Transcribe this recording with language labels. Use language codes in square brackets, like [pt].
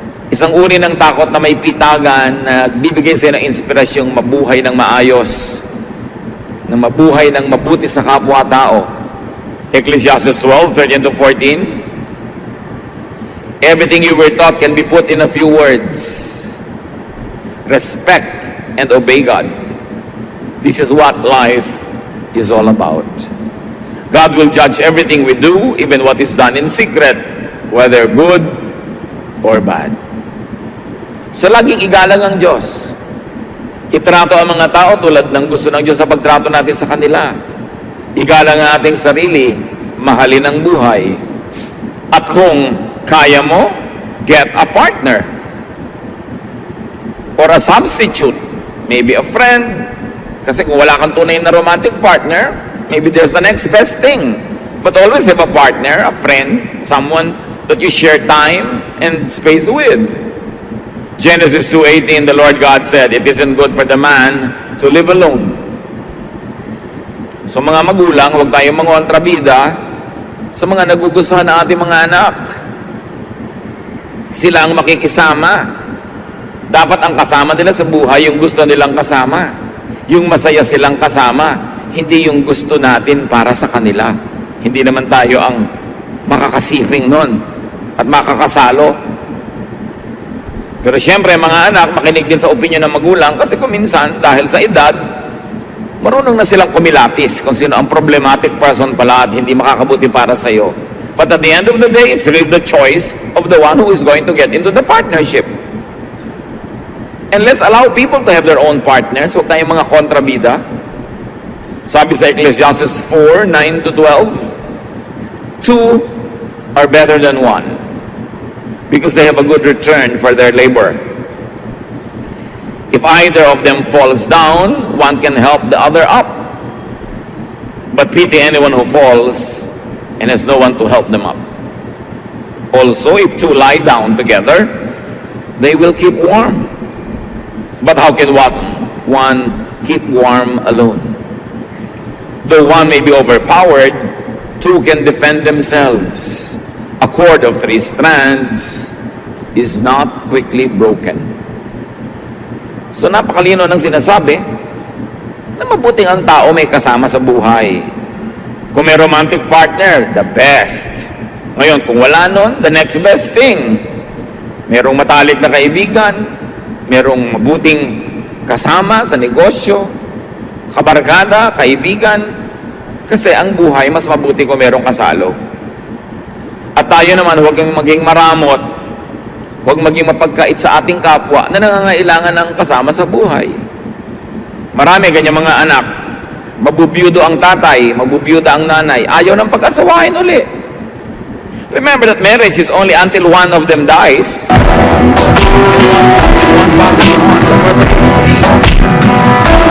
[tl] Isang uri ng takot na may pitagan na bibigay sa'yo ng inspirasyong mabuhay ng maayos, na mabuhay ng mabuti sa kapwa-tao. [en] Ecclesiastes 12:13-14. Everything you were taught can be put in a few words. Respect and obey God. This is what life is all about. God will judge everything we do, even what is done in secret, whether good or bad. [tl] So laging igalang ang Diyos. Itrato ang mga tao tulad ng gusto ng Diyos sa pagtrato natin sa kanila. Igalang ang ating sarili, mahalin ang buhay, At kung kaya mo, [en] get a partner or a substitute. Maybe a friend. [tl] Kasi kung wala kang tunay na [en] romantic partner, maybe there's the next best thing. But always have a partner, a friend, someone that you share time and space with. Genesis 2:18, the Lord God said, "It isn't good for the man to live alone." [tl] So mga magulang, huwag tayong mangontrabida sa mga nagugustuhan ng ating mga anak. Sila ang makikisama. Dapat ang kasama nila sa buhay, yung gusto nilang kasama. Yung masaya silang kasama, hindi yung gusto natin para sa kanila. Hindi naman tayo ang makakasiping nun at makakasalo. Pero siyempre, mga anak, makinig din sa opinion ng magulang kasi kung minsan, dahil sa edad, marunong na silang kumilatis kung sino ang [en] problematic person [tl] pala at hindi makakabuti para sa'yo. [en] But at the end of the day, it's really the choice of the one who is going to get into the partnership. And let's allow people to have their own partners. [tl] Huwag tayong mga kontrabida. Sabi sa [en] Ecclesiastes 4:9-12, 2 are better than 1 because they have a good return for their labor. If either of them falls down, one can help the other up. But pity anyone who falls and has no one to help them up. Also, if two lie down together, they will keep warm. But how can one keep warm alone? Though one may be overpowered, two can defend themselves. A cord of 3 strands is not quickly broken. [tl] So napakalino ng sinasabi na mabuting ang tao may kasama sa buhay. Kung may [en] romantic partner, the best. [tl] Ngayon, kung wala nun, [en] the next best thing. [tl] Merong matalik na kaibigan, merong mabuting kasama sa negosyo, kabarkada, kaibigan, kasi ang buhay mas mabuti kung merong kasalo. At tayo naman, huwag kang maging maramot, huwag maging mapagkait sa ating kapwa na nangangailangan ng kasama sa buhay. Marami ganyan mga anak, mabubiyudo ang tatay, mabubiyuda ang nanay, ayaw ng pag-asawahin uli. [en] Remember that marriage is only until one of them dies. One passes on, the person is free.